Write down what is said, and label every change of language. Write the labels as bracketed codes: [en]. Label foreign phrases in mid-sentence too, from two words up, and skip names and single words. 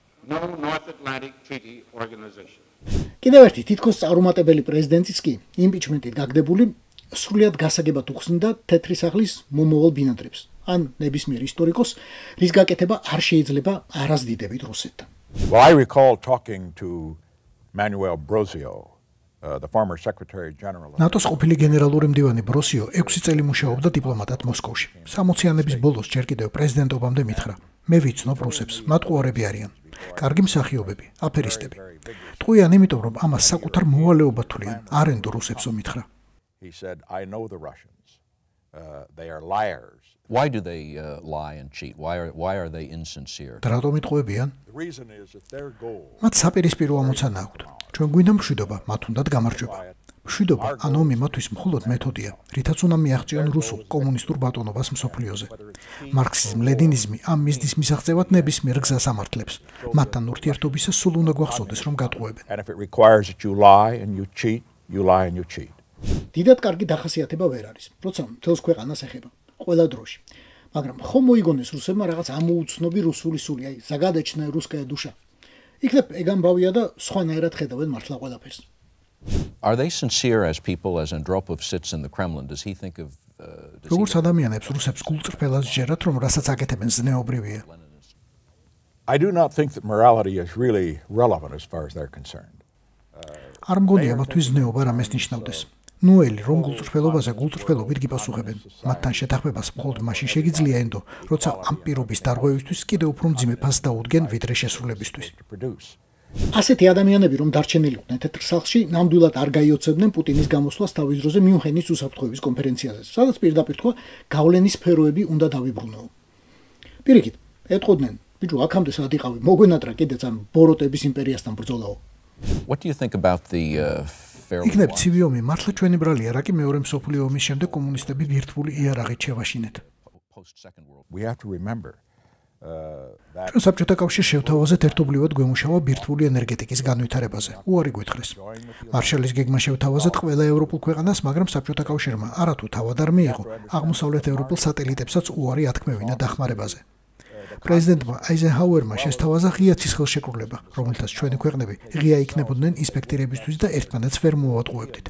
[ka] კიდევ ერთი თითქოს წარუმატებელი პრეზიდენტიც კი იმპიჩმენტით გაგდებული სრულიად გასაგებად უხსნიდა თეთრი სახლის მომავალ ბინადრებს, ან ნებისმიერ ისტორიკოს, რის გაკეთება არ შეიძლება არასდიდებით რუსეთთან. [en] Well, I recall talking to Manuel Brosio, the former Secretary General. [ka] ნატოს ყოფილი გენერალური მდივანი ბროსიო 6 წელი მუშაობდა დიპლომატად მოსკოვში. 60-იანების ბოლოს ჯერ კიდევ პრეზიდენტობამდე მითხრა: "მე ვიცნობ რუსებს, მათ ყუარები არიან. კარგი მსახიობები, აფერისტები. ტყუიან იმიტომ, რომ ამას საკუთარ მოვალეობად თვლიან, არ ენდო რუსებსო მითხრა." [en] He said, "I know the Russians. They are liars." Why do they lie and cheat? Why are they insincere? [ka] რატომ იტყუებიან? [en] The reason is that their goal. [ka] მათ საპირისპირო ამოცანა აქვთ. ჩვენ გვინდა მშვიდობა, მათ უნდათ გამარჯვება. მშვიდობა ან ომი მათთვის მხოლოდ მეთოდია, რითაც უნდა მიაღწიონ რუსულ კომუნისტურ ბატონობას მსოფლიოზე. მარქსიზმი, ლენინიზმი ამ მიზნის მისაღწევად ნებისმიერ გზას ამართლებს. მათთან ურთიერთობისას სულ უნდა გვახსოვდეს, რომ გატყუებენ. [en] And if it requires that you lie and you cheat, you lie and you cheat. [ka] დიდად კარგი დახასიათება ვერ არის, როცა მთელს ქვეყანას ეხება, ყველა დროში. მაგრამ ხომ მოიგონეს რუსებმა რაღაც ამოუცნობი რუსული სული, აი [ru] загадочная русская душа. [ka] იქნებ ეგამბავია და სხვანაირად ხედავენ მართლა ყველაფერს. [en] Are they sincere as people as Andropov sits in the Kremlin? Does he think of [ka] როგორც ადამიანებს რუსებს გულწრფელად ჯერათ, რომ რასაც აკეთებენ ზნეობრივია. [en] I do not think that morality is really relevant as far as they're concerned. [ka] არ მგონია მათთვის ზნეობა რამეს ნიშნავდეს. ნუელი რომ გულწრფელობაზე გულწრფელობით გიპასუხებენ. მათთან შეთანხმებას მხოლოდ მაშინ შეგიძლია ენდო, როცა ამ პირობის დარღვევისთვის კიდევ უფრო მძიმე ფასს დაუდგენ ვიდრე შესრულებისთვის. ასეთი ადამიანები რომ დარჩენილიყვნენ თეთრ სახლში, ნამდვილად არ გაიოცებდნენ პუტინის გამოსვლას თავის დროზე მიუნხენის უსაფრთხოების კონფერენციაზე, სადაც პირდაპირ თქვა გავლენის სფეროები უნდა დავიბრუნო. პირიქით, ეტყოდნენ, ბიჭო, აქამდე სად იყავი, მოგვენატრა კიდეც ამ ბოროტების იმპერიასთან ბრძოლაო. [en] What do you think about the [ka] იქნებ ცივი ომი მართლა ჩვენი ბრალია, რა კი მეორე მსოფლიო ომის შემდეგ კომუნისტები ბირთვული იარაღით შევაშინეთ. [en] We have to remember [ka] ჩვენ საბჭოთა კავშირს შევთავაზეთ ერთობლივად გვემუშავა ბირთვული ენერგეტიკის განვითარებაზე. უარი გვითხრეს. მარშალის გეგმა შევთავაზეთ ყველა ევროპულ ქვეყანას, მაგრამ საბჭოთა კავშირმა არათუ თავად არ მიიღო აღმოსავლეთ ევროპულ სატელიტებსაც უარი ათქმევინა დახმარებაზე. პრეზიდენტმა აიზენჰაუერმა შესთავაზა ღია ცისხელშეკრულება, რომელთაც ჩვენი ქვეყნები ღია იქნებოდნენ ინსპექტირებისთვის და ერთმანეთს ვერ მოუატყუებდით.